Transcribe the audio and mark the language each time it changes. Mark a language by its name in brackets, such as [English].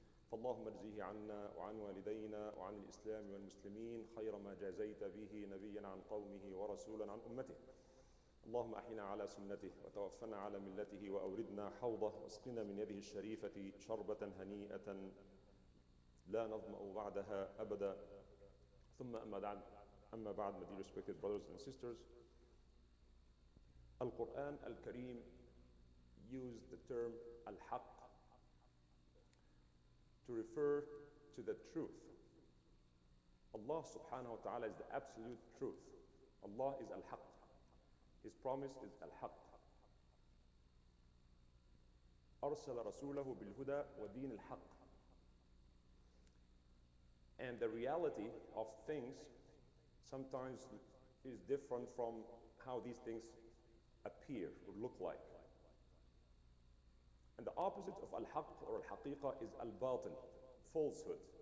[Arabic] فاللهم اجزه عنا وعن والدينا وعن الإسلام والمسلمين خير ما جازيت به نبيا عن قومه ورسولا عن أمته. اللهم أحينا على سنته وتوفنا على ملته وأوردنا حوضه واسقنا من يده الشريفة شربة هنيئة لا نظمأ بعدها أبدا. ثم أما بعد, [English] my dear respected brothers and sisters, Al-Quran Al-Kareem used the term Al-Haq to refer to the truth. Allah subhanahu wa ta'ala is the absolute truth. Allah is Al-Haq. His promise is Al-Haq. [Arabic] أرسل رسوله بالهدى ودين الحق. [English] And the reality of things sometimes is different from how these things appear or look like. And the opposite of al-haq or al-haqiqa is al-batil, falsehood.